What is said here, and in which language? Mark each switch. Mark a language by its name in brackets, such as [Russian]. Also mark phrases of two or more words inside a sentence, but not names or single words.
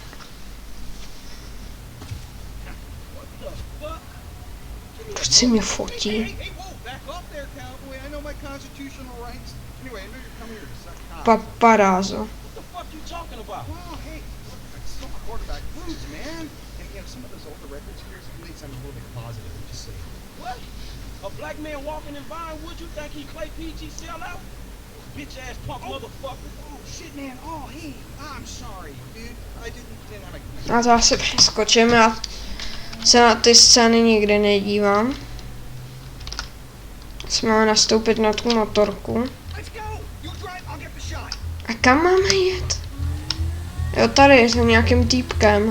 [Czech] Proč si mě fotí? Paparazzo. [English] A black man walking in Vinewood, you think he Clay PG sellout? Bitch ass punk motherfucker. Oh shit, man. Oh hey, I'm sorry, dude. I didn't have a. [Czech] Já to asi přeskočím, já se na ty scény nikdy nedívám. Máme nastoupit na tu motorku. A kam máme jet? Jo, tady, za nějakým týpkem.